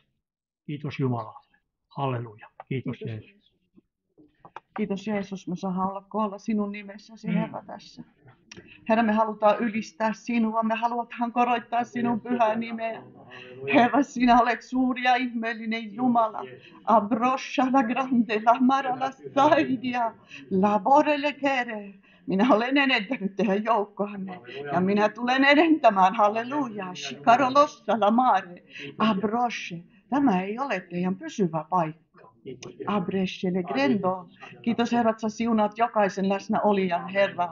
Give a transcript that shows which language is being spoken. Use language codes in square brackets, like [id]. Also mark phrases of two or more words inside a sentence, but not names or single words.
[fi] Kiitos Jumalalle. Halleluja. Kiitos Jeesus. Kiitos Jeesus, me saadaan olla koolla sinun nimessäsi, Herra, tässä. Herra, me halutaan ylistää sinua, me halutaan koroittaa sinun pyhää nimeä. Herra, sinä olet suuri ja ihmeellinen Jumala. Abrosha la grande, la mara la saidia, la borele kere. Minä olen edentänyt teidän joukkoanne ja minä tulen edentämään, halleluja. Shikarolossa la mare, abroshe. Tämä ei ole teidän pysyvä paikka. Abreshele grendo. Kiitos Herra, että sä siunaat jokaisen läsnäolijan, Herra.